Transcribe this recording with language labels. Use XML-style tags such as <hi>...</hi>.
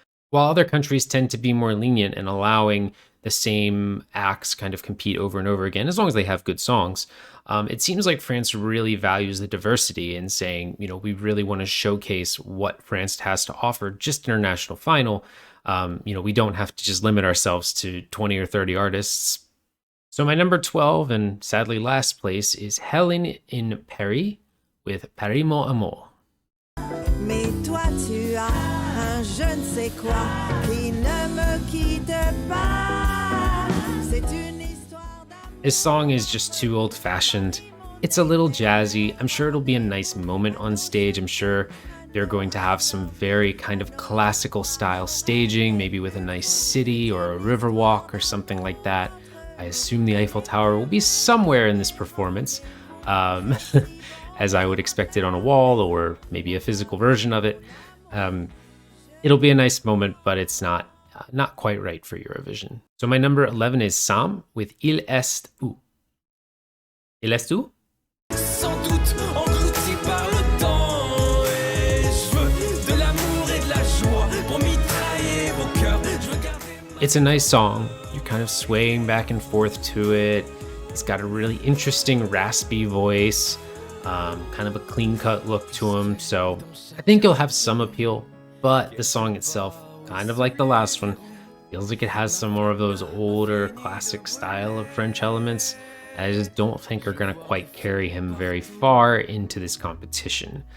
<en>While other countries tend to be more lenient in allowing the same acts kind of compete over and over again, as long as they have good songs, it seems like France really values the diversity in saying, we really want to showcase what France has to offer just in our national final. We don't have to just limit ourselves to 20 or 30 artists. So my number 12 and sadly last place is Helen in Paris with Paris mon amour.</en> <fr>Mais toi tu as un je ne sais quoi qui ne me quitte pas. C'est une histoire d'amour.</fr> <en>This song is just too old-fashioned. It's a little jazzy. I'm sure it'll be a nice moment on stage. I'm sure they're going to have some very kind of classical style staging, maybe with a nice city or a river walk or something like that. I assume the Eiffel Tower will be somewhere in this performance. As I would expect it on a wall or maybe a physical version of it. It'll be a nice moment, but it's not quite right for Eurovision. So my number 11 is Sam with Il est où. Il est où?</en> <fr>Sans doute englouti par le temps et je veux de l'amour et de la joie pour mitrailler vos cœurs.</fr> <en>It's a nice song. You're kind of swaying back and forth to it. It's got a really interesting raspy voice. Kind of a clean-cut look to him, so I think it'll have some appeal, but the song itself, kind of like the last one, feels like it has some more of those older classic style of French elements I just don't think are going to quite carry him very far into this competition.</en>